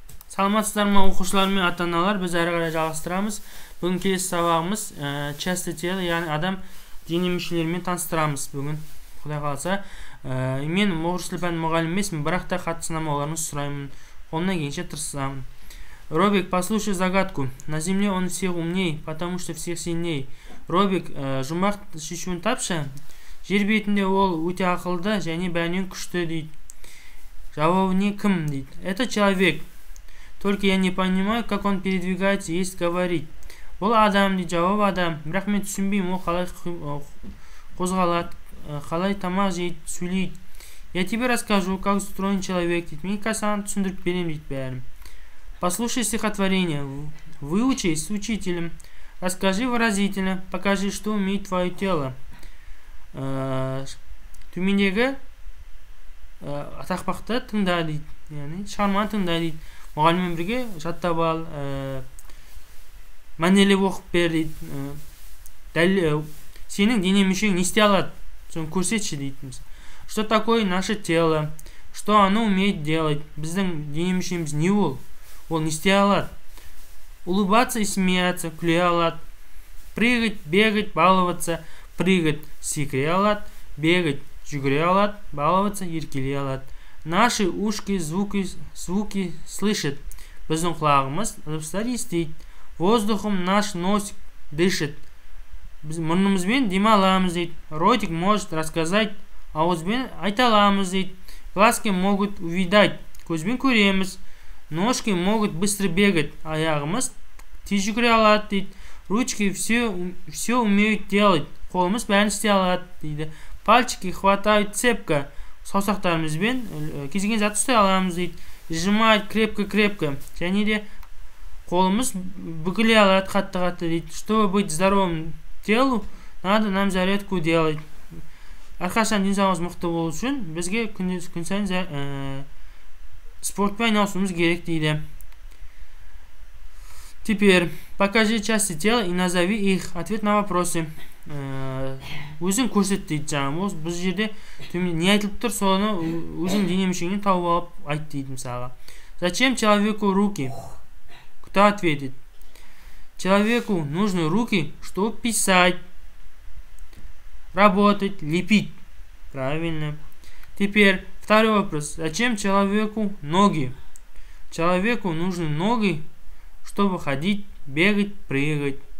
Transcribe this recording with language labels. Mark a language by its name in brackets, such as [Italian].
[Kazakh] Саламатсыздар ма оқушылар мен ата-аналар, біз әрі қарай жалғастырамыз. Бүгін келесі сабағымыз [Russian] части тела, [Kazakh] яғни адам дене мүшелерімен таныстырамыз. Бүгін Құдай қаласа, мен орыс тілі пәні мұғалімі емеспін, бірақ та қатысынамаларыңызды сұраймын. Қолымнан келгенше тырысамын. Робик, [Russian] послушай загадку. На земле он всех умней, потому что всех сильней. [Kazakh] Робик, жұмбақ шешуін тапшы. Жер бетінде ол өте ақылды және бәрінен күшті дейді. Жауабы не, кім дейді? [Russian] Это человек. Только я не понимаю, как он передвигается, есть говорить. [Kazakh] Бұл адам дейді, жауап адам. Бірақ мен түсінбеймін, ол қалай қозғалады, қалай тамақ жейді, сөйлейді. [Russian] Я тебе расскажу, как устроен человек дейді. [Kazakh] Мен саған түсіндіріп беремін дейді бәрін. [Russian] Послушай стихотворение. Выучись с учителем. Расскажи выразительно. Покажи, что умеет твое тело. [Kazakh] Төмендегі тақпақты тыңда дейді. Яғни шығарманы тыңда дейді. Мұғаліммен бірге жаттап ал, мәнерлеп оқып бер дейді. Сенің дене мүшең не істей алады? Соны көрсетші дейді. [Russian] Что такое наше тело? Что оно умеет делать? [Kazakh] Біздің дене мүшеміз не ол? Ол не істей алады? [Russian] Улыбаться и смеяться, [Kazakh] күле алады. [Russian] Прыгать, бегать, баловаться. Прыгать, [Kazakh] секіре алады. Бегать, жүгіре алады. Баловаться, еркелей алады. [Russian] Наши ушки звуки слышат. [Kazakh] Біздің құлағымыз дыбыстар естиді. [Russian] Воздухом наш носик дышит. [Kazakh] Біз мұрнымызбен дем аламыз дейді. [Russian] Ротик может рассказать, [Kazakh] ауызбен айта аламыз дейді. [Russian] Глазки могут увидать, [Kazakh] көзбен көреміз. [Russian] Ножки могут быстро бегать, [Kazakh] аяғымыз тез жүгіре алады дейді. [Russian] Ручки все умеют делать, [Kazakh] қолымыз бәрін істей алады дейді. [Russian] Пальчики хватают цепко, [Kazakh] саусақтарымызбен кез келген затты ұстай аламыз дейді. [Russian] Сжимать крепко-крепко, [Kazakh] және де қолымыз бүгіле алады қатты-қатты дейді. [Russian] Чтобы быть здоровым телу, надо нам зарядку делать. [Kazakh] Әрқашан денсаулығымыз мықты болу үшін бізге күн сайын спортпен айналысуымыз керек дейді. [Russian] Теперь покажи части тела и назови их. Ответ на вопросы. [Kazakh] Өзің көрсет дейді жаңағы. Бұл жерде не айтылып тұр, соны өзің дене мүшеңнен тауып алып айт дейді мысалға. [Russian] Зачем человеку руки? Кто ответит? Человеку нужны руки, чтобы писать, работать, лепить. Правильно. Теперь второй вопрос. Зачем человеку ноги? Человеку нужны ноги, чтобы ходить, бегать, прыгать.